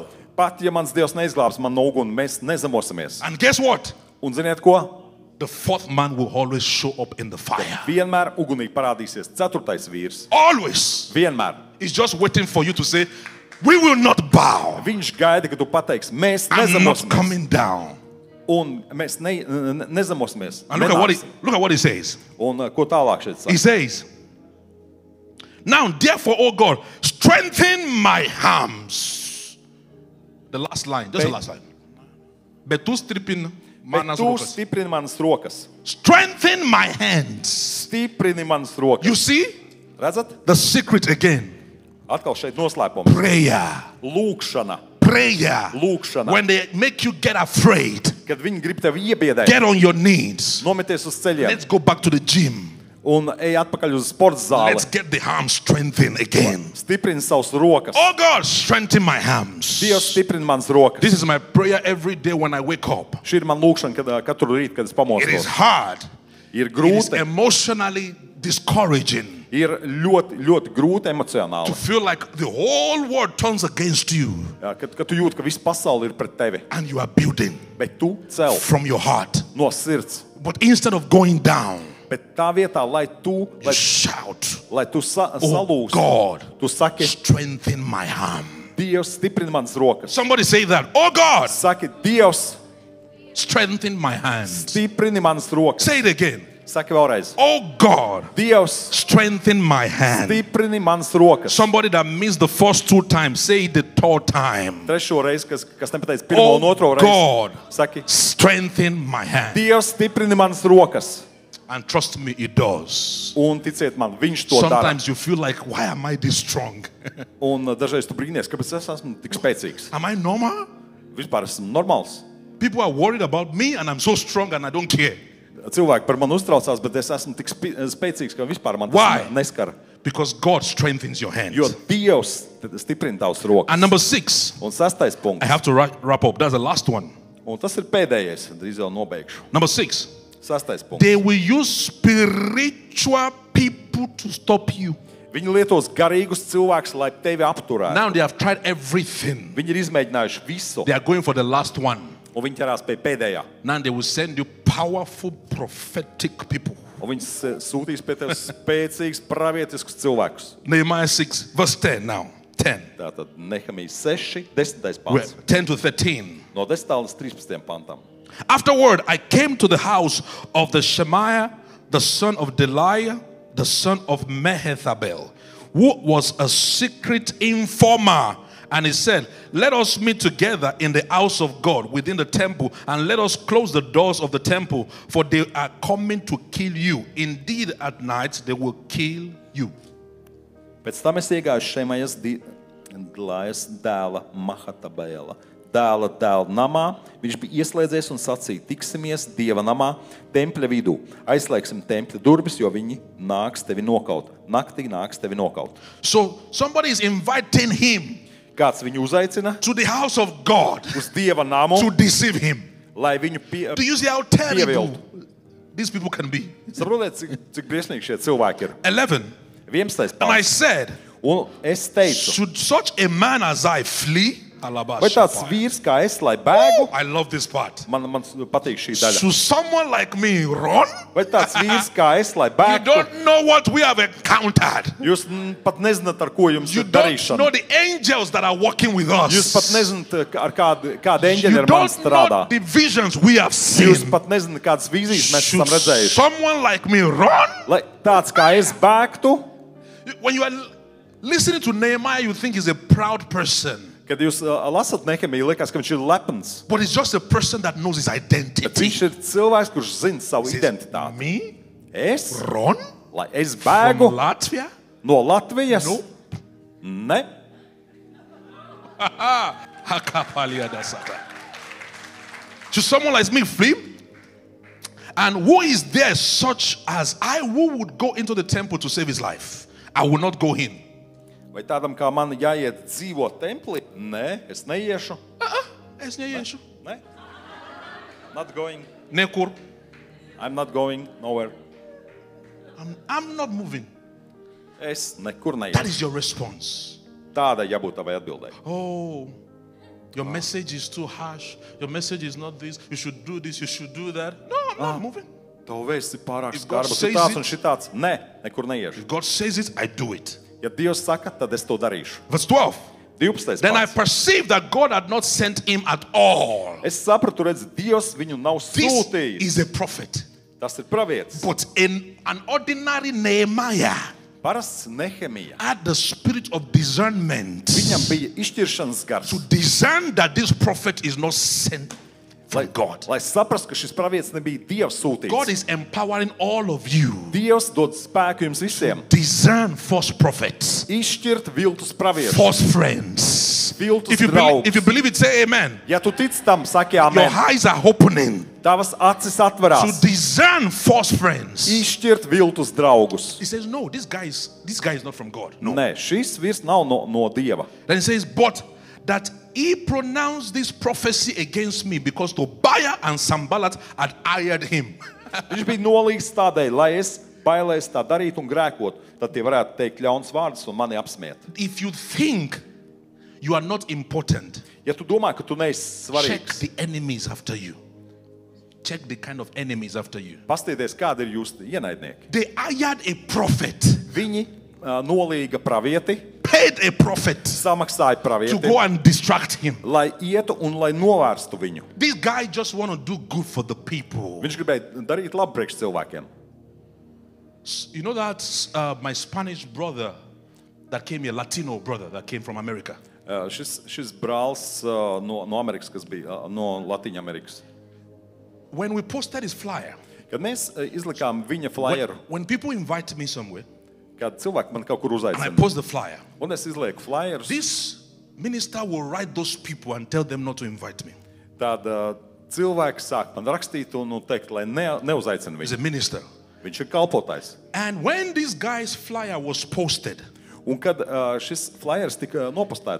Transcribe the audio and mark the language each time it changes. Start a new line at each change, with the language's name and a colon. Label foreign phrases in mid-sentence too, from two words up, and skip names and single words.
Latvian: Pat ja mans Dievs neizglābs man no uguni, mēs nezemosimies.
English: And guess what?
Latvian: Un ziniet ko?
English: The fourth man will always show up in the fire.
Latvian: Vienmēr ugunī parādīsies ceturtais vīrs.
English: Always.
Latvian: Vienmēr.
English: He's just waiting for you to say, we will not bow.
Latvian: Viņš gaida, ka tu pateiksi, mēs
English: I'm not
Latvian: nezemosimies.
English: coming down.
Latvian: Un mēs nezemosimies.
English: And look at what he says.
Latvian: Un ko tālāk šeit
English: He
Latvian: saka?
English: says, now therefore, O God, strengthen my arms. The last line, just the last line.
Latvian: Bet tu stripin Bet manas tu rokas. stiprini manas rokas.
English: Strengthen my hands.
Latvian: Stiprini manas rokas.
English: You see
Latvian: Redzat?
English: the secret again.
Latvian: Atkal šeit noslēpums.
English: Prayer.
Latvian: Lūkšana.
English: Prayer.
Latvian: Lūkšana.
English: When they make you get afraid,
Latvian: Kad viņi grib tevi iebiedēt,
English: get on your knees.
Latvian: nometies uz ceļiem
English: Let's go back to the gym.
Latvian: un ej atpakaļ uz sporta zāli.
English: Let's get the arms strengthened again.
Latvian: Stiprini savus rokas.
English: Oh God, strengthen my arms.
Latvian: Dievs stiprini manas rokas.
English: This is my prayer every day when I wake up.
Latvian: Šī ir man lūkšana, katru rītu, kad es
English: It is
Latvian: pamostos.
English: hard.
Latvian: Ir
English: It is
Latvian: grūti,
English: emotionally discouraging
Latvian: ir ļoti, ļoti grūti
English: to
Latvian: emocionāli.
English: feel like the whole world turns against you
Latvian: Jā, kad tu jūti, ka visa pasaule ir pret tevi,
English: and you are building
Latvian: bet tu cel
English: from your heart.
Latvian: no sirds.
English: But instead of going down,
Latvian: Bet tā vietā,
English: you shout,
Latvian: lai tu
English: oh
Latvian: salūsti,
English: God,
Latvian: tu saki,
English: strengthen my arm.
Latvian: Dievs stiprina manas rokas.
English: Somebody say that. Oh God,
Latvian: Saki, Dievs
English: strengthen my hands.
Latvian: stiprini manas rokas.
English: Say it again.
Latvian: Saki vēlreiz.
English: Oh God,
Latvian: Dievs
English: strengthen my hand.
Latvian: stiprini manas rokas.
English: Somebody that missed the first two times, say it the third time.
Latvian: Trešo reizi, kas nepateica pirmo un otro
English: Oh
Latvian: reizi.
English: God,
Latvian: Saki,
English: strengthen my hand.
Latvian: Dievs stiprini manas rokas.
English: And trust me, it does.
Latvian: Un ticiet man, viņš to dara.
English: Sometimes you feel like, why am I this strong?
Latvian: Un dažreiz tu brīnies, kāpēc es esmu tik spēcīgs.
English: Am I normal?
Latvian: Vispār esmu normāls.
English: People are worried about me and I'm so strong and I don't care.
Latvian: Cilvēki par mani uztraucās, bet es esmu tik spēcīgs, ka vispār man
English: Why?
Latvian: tas neskara.
English: Because God strengthens your hands.
Latvian: Jo Dievs stiprina tavas rokas.
English: And number 6,
Latvian: Un sastais
English: I
Latvian: punkts.
English: have to wrap up. That's the last one.
Latvian: Un tas ir pēdējais. Drīz jau nobeigšu.
English: Number 6,
Latvian: Sastais punkts.
English: they will use spiritual people to stop you.
Latvian: Viņi lietos garīgus cilvēkus, lai tevi apturētu.
English: Now they have tried everything.
Latvian: Viņi ir izmēģinājuši visu.
English: They are going for the last one.
Latvian: Un viņi ķerās pie pēdējā.
English: Now they will send you powerful prophetic people.
Latvian: Un viņi sūtīs pie tevis spēcīgus pravietiskus cilvēkus.
English: Nehemiah 6, verse 10 now. 10.
Latvian: Tātad Nehemijas 6, 10.
English: Well,
Latvian: pants.
English: 10 to 13.
Latvian: No 10. līdz 13. pantam.
English: Afterward, I came to the house of the Shemaiah, the son of Deliah, the son of Mehethabel, who was a secret informer. And he said, let us meet together in the house of God within the temple, and let us close the doors of the temple, for they are coming to kill you. Indeed, at night they will kill you.
Latvian: Pēc tam es iegāju Šemajas Delajas dēla Mahatabēla dēla namā. Viņš bija ieslēdzies un sacīja, tiksimies Dieva namā, tempļa vidū. Aizslēgsim tempļa durvis, jo viņi nāks tevi nokaut. Naktī nāks tevi nokaut.
English: So somebody is inviting him
Latvian: Kāds viņu uzaicina
English: to the house of God
Latvian: uz Dieva namu,
English: to deceive him.
Latvian: lai viņu
English: Do you see how terrible
Latvian: pieviltu.
English: these people can be?
Latvian: Saprotiet, cik briesmīgi šie cilvēki ir. 11. 11.
English: And I
Latvian: pants.
English: said,
Latvian: Un es teicu,
English: should such a man as I flee?
Latvian: vai tāds vīrs kā es, lai bēgu?
English: I love this part.
Latvian: Man patīk šī daļa.
English: Should someone like me run?
Latvian: Vai tāds vīrs kā es, lai
English: You
Latvian: bēgtu?
English: don't know what we have encountered.
Latvian: Jūs pat nezināt, ar ko jums
English: You
Latvian: ir
English: don't
Latvian: darīšana.
English: know the angels that are working with
Latvian: Jūs pat
English: us.
Latvian: nezināt, ar kāda eņģeļa
English: You
Latvian: ar mani
English: don't
Latvian: strādā.
English: know the visions we have
Latvian: Jūs
English: seen.
Latvian: pat nezināt, kādas vīzijas mēs
English: Should
Latvian: esam redzējuši.
English: someone like me run?
Latvian: Lai tāds kā es bēgtu,
English: When you are listening to Nehemiah, you think he's a proud person.
Latvian: kad jūs lasat Nehemiju, liekas, ka viņš ir lepns.
English: But it's just a person that knows his
Latvian: Bet
English: identity.
Latvian: viņš ir cilvēks, kurš zina savu
English: He says,
Latvian: identitāti.
English: me?
Latvian: Es?
English: Run?
Latvian: Lai es
English: from
Latvian: bēgu
English: Latvia?
Latvian: no Latvijas?
English: No.
Latvian: Ne.
English: Should someone like me flee? And who is there such as I who would go into the temple to save his life? I will not go in.
Latvian: Vai tādam kā man jāiet dzīvot templī? Nē, es neiešu. Es neiešu. Ne.
English: Not going.
Latvian: Nekur.
English: I'm not going nowhere. I'm not moving.
Latvian: Es nekur
English: That
Latvian: neiešu.
English: is your response.
Latvian: Tāda jābūt tavai atbildēji.
English: Oh, your message is too harsh. Your message is not this. You should do this. You should do that. No, I'm not moving.
Latvian: Tavu vēsts ir pārāk
English: If God
Latvian: skarbs.
English: says
Latvian: Tāds
English: it-
Latvian: un šitāds. Nē, nekur neiešu.
English: If God says it, I do it.
Latvian: Ja Dievs saka, tad es to darīšu.
English: Verse 12.
Latvian: 12.
English: Then I
Latvian: pants.
English: perceived that God had not sent him at all.
Latvian: Es sapratu, redz, Dievs viņu nav
English: This
Latvian: sūtījis.
English: is a prophet.
Latvian: Tas ir pravietis.
English: But in an ordinary Nehemiah
Latvian: Parasts Nehemija.
English: had the spirit of discernment
Latvian: Viņam bija izšķiršanas gars.
English: to discern that this prophet is not sent from God.
Latvian: Lai saprastu, ka šis pravietis nebija Dieva sūtīts.
English: God is empowering all of you.
Latvian: Dievs dod spēku jums visiem.
English: Discern false prophets,
Latvian: Izšķirt viltus pravietus.
English: false friends.
Latvian: Viltus
English: If you
Latvian: draugus.
English: believe it, say amen.
Latvian: Ja tu tic tam, saki
English: Your
Latvian: amen.
English: eyes are opening
Latvian: Tavas acis
English: to
Latvian: atverās.
English: discern false friends.
Latvian: Izšķirt viltus draugus.
English: He says, no, this guy is not from God. No.
Latvian: Nē, šis virs nav no Dieva.
English: Then he says, but that he pronounced this prophecy against me because Tobiah and Sanballat had hired him.
Latvian: Viņš bija nolīgts tādēļ, lai es bailēs tā darītu un grēkotu. Tad tie varētu teikt ļauns vārdus un mani apsmiet.
English: If you think you are not important,
Latvian: Ja tu domā, ka tu neesi
English: check
Latvian: svarīgs,
English: the enemies after you. Check the kind of enemies after you.
Latvian: pastieties, kādi ir jūsu ienaidnieki.
English: They hired a prophet,
Latvian: Viņi nolīga pravieti,
English: paid a prophet
Latvian: samaksāja
English: to
Latvian: pravieti,
English: go and distract him.
Latvian: lai ietu un lai novērstu viņu.
English: This guy just want to do good for the people.
Latvian: Viņš gribēja darīt labu priekš cilvēkiem.
English: You know that my Spanish brother that came here, Latino brother that came from America.
Latvian: Šis brālis no Amerikas, kas bija no Latīņa Amerikas.
English: When we posted his flyer,
Latvian: Kad mēs izlikām viņa flyeru,
English: when people invite me somewhere
Latvian: kad cilvēki man kaut kur
English: and I
Latvian: uzaicina,
English: post the flyer,
Latvian: un es izlieku flyerus,
English: this minister will write those people and tell them not to invite me.
Latvian: tad cilvēki sāk man rakstīt un teikt, lai neuzaicina
English: He's
Latvian: viņu.
English: a minister.
Latvian: Viņš ir kalpotājs.
English: And when this guy's flyer was posted,
Latvian: Un kad šis flyers tika nopostēts,